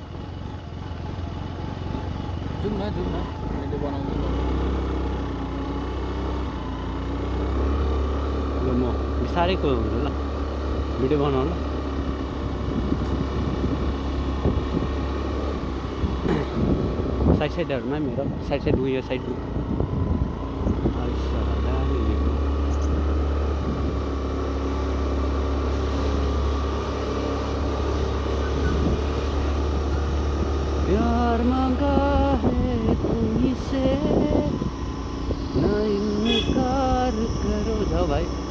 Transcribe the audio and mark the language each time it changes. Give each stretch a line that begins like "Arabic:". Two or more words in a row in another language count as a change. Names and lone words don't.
Nepali: जाउँ न मैले बनाउँछु ल म बिस्तारै को ल भिडियो बनाऊ ल। साइड साइडहरूमा मेरो साइड साइड उयो साइड
Hindi: प्यार मांगा है तुम्हीं से, ना इनकार करो। जाओ भाई।